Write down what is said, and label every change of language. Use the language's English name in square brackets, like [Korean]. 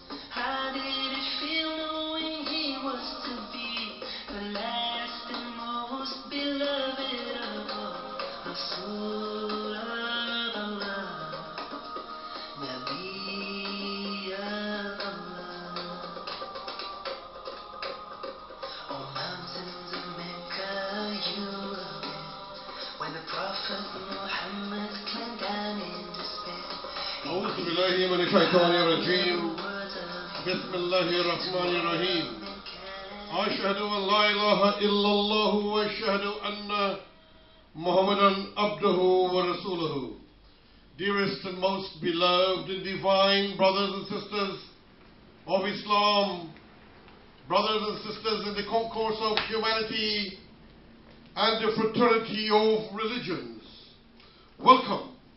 [English] How did it feel knowing he was to be the last and most beloved of all, Rasul of Allah, Nabi of Allah? Oh, mountains of Mecca, you were there when the Prophet Muhammad climbed down in despair. [Arabic] أعوذ بالله من الشيطان الرجيم. بسم الله الرحمن الرحيم. أشهد أن لا إله إلا الله وأشهد أن محمدا عبده ورسوله. [English] Dearest and most beloved and divine brothers and sisters of Islam, brothers and sisters in the concourse of humanity and the fraternity of religions, welcome